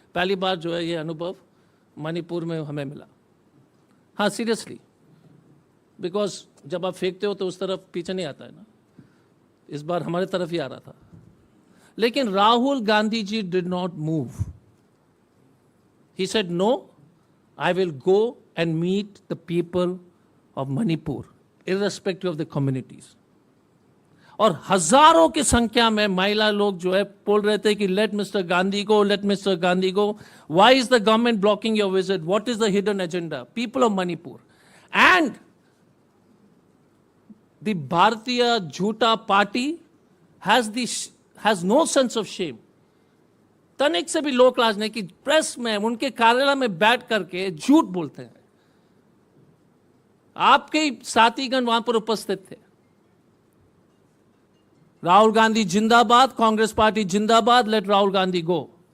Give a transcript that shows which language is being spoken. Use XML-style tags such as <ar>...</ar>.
<hi>पहली बार जो है ये अनुभव मणिपुर में हमें मिला। हाँ</hi> <en>seriously, because</en> <hi>जब आप फेंकते हो तो उस तरफ पीछे नहीं आता है ना, इस बार हमारे तरफ ही आ रहा था। लेकिन Rahul Gandhi ji</hi> <en>Did not move, He said, no, I will go and meet the people of Manipur, irrespective of the communities.</en> <hi>और हजारों की संख्या में महिला लोग जो है बोल रहे थे कि</hi> <en>Let mister Gandhi go, let mister Gandhi go. Why is the government blocking your visit? What is the hidden agenda? People of Manipur. And the Bharatiya Jhota party has no sense of shame.</en> <hi>तनिक से भी लोक लाज नहीं कि press में उनके कार्यालय में बैठ करके झूठ बोलते हैं. आपके ही साथीगण वहां पर उपस्थित थे. राहुल गांधी जिंदाबाद, कांग्रेस पार्टी जिंदाबाद,</hi> <en>Let Rahul Gandhi go.</en>